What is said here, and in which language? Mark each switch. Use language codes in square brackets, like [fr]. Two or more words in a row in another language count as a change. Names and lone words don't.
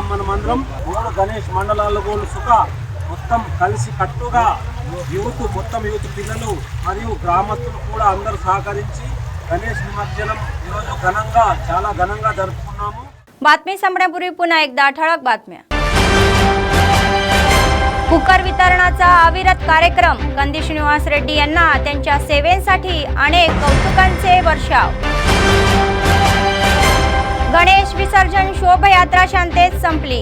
[te] మనమందరం 3 గణేష్ మండలాల్లో కూడా సుఖ మొత్తం కలిసి కట్టుగా యూత్ పిల్లలు మరియు గ్రామస్తులు కూడా అందరూ సహకరించి గణేష్ నిమజ్జనం ఈరోజు చాలా ఘనంగా జరుపుకున్నాము. [mr] बातमी संपण्यापूर्वी पुन्हा एकदा ठळक बातम्या. कुकर वितरणाचा अविरत कार्यक्रम. कंदी श्रीनिवास रेड्डी यांना त्यांच्या सेवेसाठी अनेक कौतुकांचे वर्षाव. गणेश विसर्जन शोभायात्रा शांततेत संपली.